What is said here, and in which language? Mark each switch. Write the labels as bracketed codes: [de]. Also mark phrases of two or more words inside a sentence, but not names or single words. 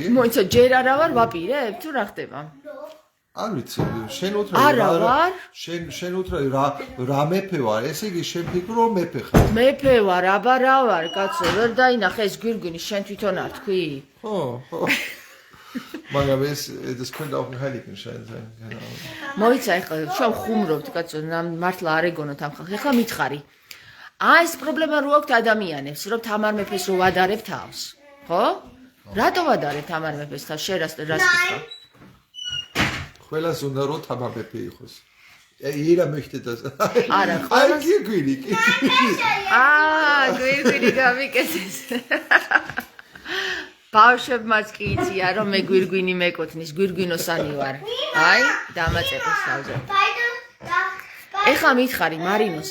[ka] მოიცა, ჯერ არა ვარ ვაპირებ, თუ რა ხდება? არ ვიცი, შენ არა ვარ. შენ უთრადი რა მეფე ვარ, ესე იგი შენ ფიქრო მეფე ხარ. მეფე ვარ, აბა რა ვარ, კაცო, ვერ დაინახე ეს გვირგვინი, შენ თვითონ არ თქვი? ხო. მაგრამ ეს [de] könnte auch ein Heiligenschein sein, keine Ahnung. [ka] მოიცა, ეხლა შენ ხუმრობთ, კაცო, მართლა არ ეგონოთ ამ ხალხს. ეხლა მითხარი. ეს პრობლემა რო აქვთ ადამიანებს, რომ თამარ მეფეს რო ვადარებ თავს, ხო? რატო ვადარებ თამარ მეფეს თავს? შენ რას კითხავ? ყველას უნდა რომ თამარ მეფე იყოს. [de] jeder möchte das. [ka] არა, ყველას გვირგვინი. გვირგვინი გამიკეთეს. ბავშვებმაც კი იციან, რომ მე გვირგვინი მეკუთვნის, გვირგვინოსანი ვარ. აი, დამაწეყეს თავზე. ეხლა მითხარი მარინოს.